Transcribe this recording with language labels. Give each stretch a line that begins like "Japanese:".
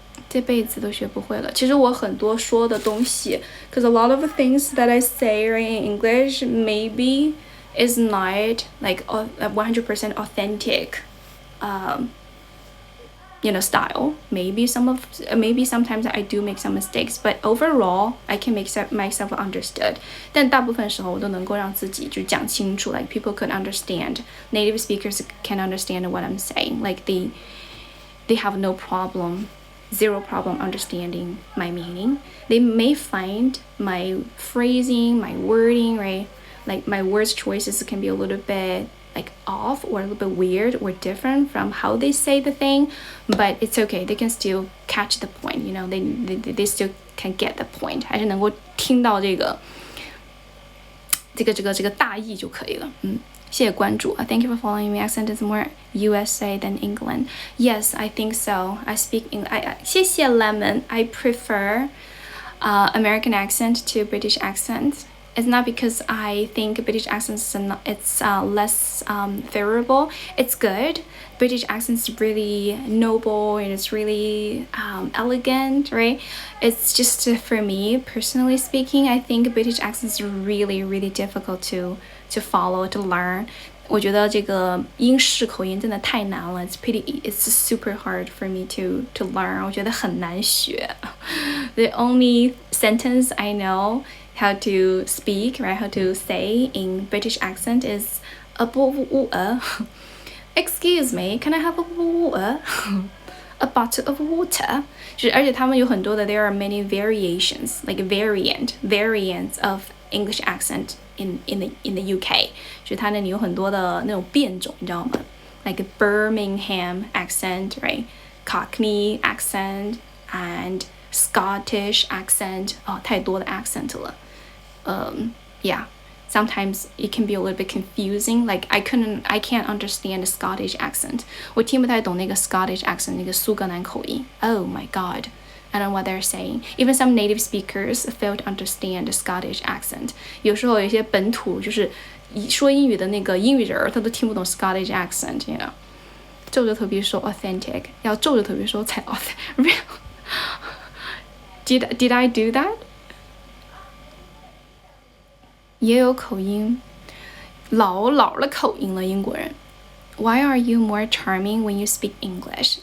Chinese: 这辈子都学不会了。其实我很多说的东西
English: because a lot of the things that I say in English maybe is not like 100% authentic style. Maybe sometimes I do make some mistakes, but overall I can make myself understood.
Chinese: 但大部分时候我都能够让自己就讲清楚
English: like people could understand. Native speakers can understand what I'm saying. Like they have no problem, zero problem understanding my meaning. They may find my phrasing, my wording, right? Like my words choices can be a little bit like off or a little bit weird or different from how they say the thing, but it's okay. They can still catch the point, they still can get the point.
Chinese: 还是能够听到这个大意就可以了。谢谢关注。
English: Thank you for following me. Accent is more USA than England. Yes, I think so. I speak English.
Chinese: 谢谢
English: Lemon. I prefer American accent to British accent. It's not because I think British accents it's less favorable. It's good. British accent's really noble and it's really elegant, right? It's just for me personally speaking, I think British accent's really really difficult to follow, to learn.
Chinese: 我觉得这个英式口音真的太难了
English: it's super hard for me to learn.
Chinese: 我觉得很难学
English: The only sentence I know how to speak, right? How to say in British accent is a water. Excuse me, can I have a water? A bottle of water.
Chinese: 而且他们有很多的
English: there are many variations, like variants of English accent in the UK.
Chinese: 就是它那里有很多的那种变种，你知道吗？
English: Like Birmingham accent, right? Cockney accent and Scottish accent.
Chinese: 太多的 accent 了。
English: Yeah, sometimes it can be a little bit confusing. Like I can't understand the Scottish accent.
Chinese: 我听不太懂那个
English: Scottish accent,
Chinese: 那个苏格兰口音。
English: Oh my god, I don't know what they're saying. Even some native speakers fail to understand the Scottish accent.
Chinese: 有时候有一些本土就是说英语的那个英语人，他都听不懂 Scottish accent, you know. 皱着头皮说 authentic， 要皱着头皮说才 authentic.
English: Did I do that?
Chinese: 也有口音，老的口音了，英国人。
English: Why are you more charming when you speak English?